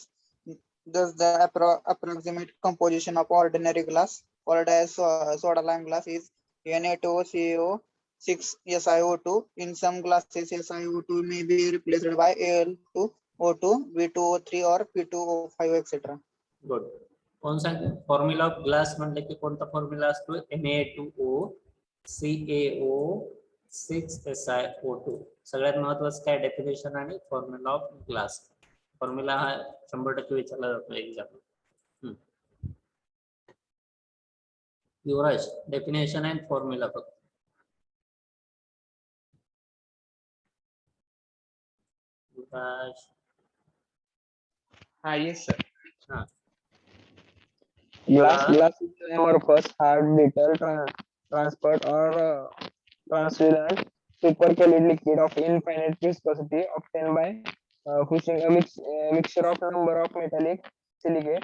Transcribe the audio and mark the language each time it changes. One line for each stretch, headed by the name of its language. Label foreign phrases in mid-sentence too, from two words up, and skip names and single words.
English: Thus, the approximate composition of ordinary glass, called as soda lime glass, is Na2CO, 6SiO2. In some glasses, SiO2 may be replaced by Al2O2, B2O3, or P2O5, etc. Good.
Hindi: कौन सा
English: formula of glass
Marathi: म्हणलं की कोणता फॉर्म्युला असतो?
English: Na2O, CaO, 6SiO2.
Marathi: सगळ्यात महत्वाचं काय डेफिनेशन आणि
English: formula of glass.
Marathi: फॉर्म्युला हा 100% विचारला जातो एक्झाम. युवराज,
English: definition and formula
Marathi: फक्त. युवराज.
English: Yes, sir. Glass is an amorphous, hard, brittle, transparent, or translucent, supercooled liquid of infinite viscosity obtained by fusing a mixture of number of metallic silicate.